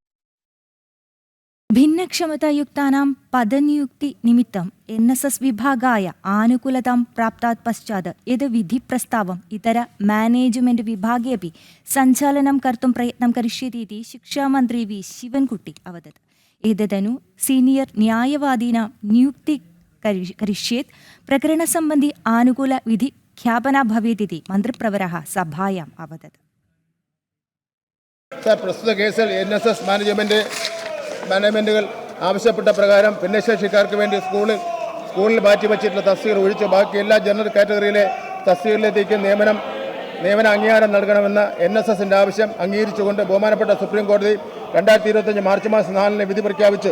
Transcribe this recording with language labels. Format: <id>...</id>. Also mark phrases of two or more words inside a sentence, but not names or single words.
<sa>भिन्नक्षमतायुक्तानां पदनियुक्तिनिमित्तं NSS विभागाय आनुकूलतां प्राप्तात् पश्चात् यद् विधिप्रस्तावम् इतर मैनेज्मेण्ट् विभागे अपि सञ्चालनं कर्तुं प्रयत्नं करिष्यति इति शिक्षामन्त्री V शिवन्कुट्टी अवदत्। एतदनु सीनियर् न्यायवादिनां नियुक्ति करिष्येत्। प्रकरणसम्बन्धी आनुकूलविधिख्यापना भवेत् इति मन्त्रिप्रवरः सभायाम् अवदत्।</sa> <ml>പ്രസ്തുത കേസിൽ NSS മാനേജ്മെൻറ്റുകൾ ആവശ്യപ്പെട്ട പ്രകാരം ഭിന്നശേഷിക്കാർക്ക് വേണ്ടി സ്കൂളിൽ മാറ്റിവെച്ചിട്ടുള്ള തസ്തികകൾ ഒഴിച്ച് ബാക്കി എല്ലാ</ml> <en>general categoryile</en> <ml>തസ്തികകളിലേക്ക് നിയമന അംഗീകാരം നൽകണമെന്ന NSSൻ്റെ ആവശ്യം അംഗീകരിച്ചുകൊണ്ട് ബഹുമാനപ്പെട്ട സുപ്രീം കോടതി 2025 മാർച്ച് മാസം 4 വിധി പ്രഖ്യാപിച്ചു.</ml>